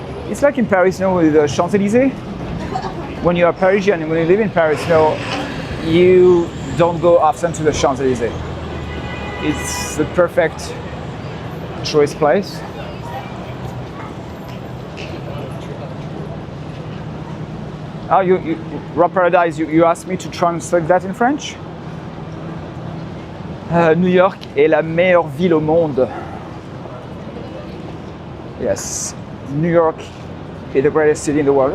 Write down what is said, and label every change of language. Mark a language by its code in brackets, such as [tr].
[en] It's like in Paris, you know, with the Champs-Élysées. When you are Parisian and when you live in Paris, you know, you don't go often to the Champs-Élysées. It's the perfect choice place. Oh, Rob Paradise, you asked me to translate that in French? [fr] New York est la meilleure ville au monde. [en] Yes, New York is the greatest city in the world.